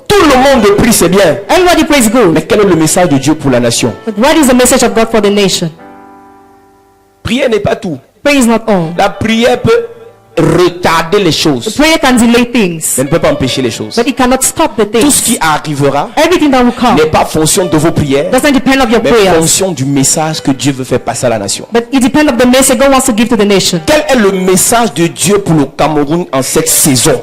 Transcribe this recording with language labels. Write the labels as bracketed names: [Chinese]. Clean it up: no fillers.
[French] Tout le monde prie, c'est bien. [English] Everybody prays good. [French] Mais quel est le message de Dieu pour la nation? [English] But what is the message of God for the nation? [French] Prière n'est pas tout. [English] Prayer is not all. [French] La prière peut retarder les choses, [English] Prayer can delay things, [French] mais ne peut pas empêcher les choses. [English] but it cannot stop the [French] Tout ce [English] things. [French] qui arrivera [English] Everything that will come [French] n'est pas fonction de vos prières, [English] doesn't depend on your [French] mais [English] prayers, [French] fonction du message que Dieu veut faire passer à la nation. [English] but it depends on the message God wants to give to the nation. [French] Quel est le message de Dieu pour le Cameroun en cette saison?